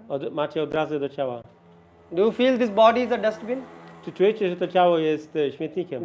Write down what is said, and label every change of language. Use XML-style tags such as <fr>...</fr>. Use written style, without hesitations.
<pl>Macie odrazy do ciała.</pl> <en>Do you feel this body is a dustbin?</en> <pl>Czy czujecie, że to ciało jest śmietnikiem?</pl>